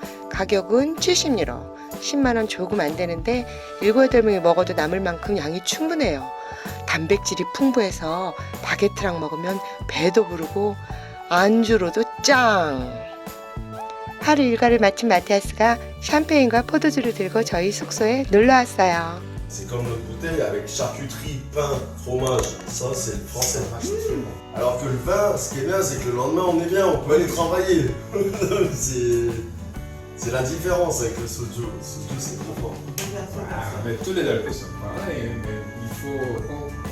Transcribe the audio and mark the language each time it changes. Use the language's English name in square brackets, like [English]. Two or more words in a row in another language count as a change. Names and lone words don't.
[Korean] 가격은 70유로, 10만원 조금 안 되는데 7, 8명이 먹어도 남을 만큼 양이 충분해요. 단백질이 풍부해서 바게트랑 먹으면 배도 부르고 안주로도 짱! 하루 일과를 마친 마티아스가 샴페인과 포도주를 들고 저희 숙소에 놀러 왔어요. [French] C'est comme notre bouteille avec charcuterie, pain, fromage. Ça, c'est le français. Alors que le vin, ce qui est bien, c'est que le lendemain, on est bien, on peut aller travailler. C'est la différence avec le soju. Le soju, c'est trop fort. Mais tous les alcools sont pareils, mais il faut